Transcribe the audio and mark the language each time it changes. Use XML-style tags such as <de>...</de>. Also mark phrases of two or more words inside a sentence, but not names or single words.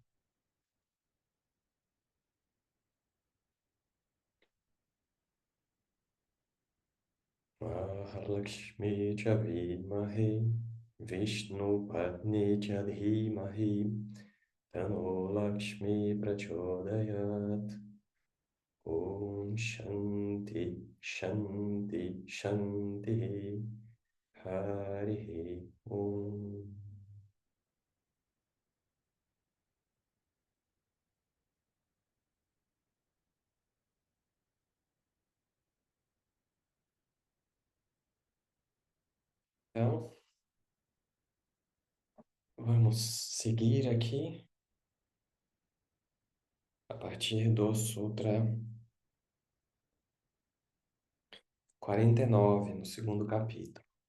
<sa>महालक्ष्मी च विमहे विष्णु पत्नी च धीमहि तनो लक्ष्मी प्रचोदयात्. ॐ शान्ति शान्ति शान्ति हरि ॐ.</sa> <pt>Então, vamos seguir aqui a partir do Sutra 49, no segundo capítulo.</pt>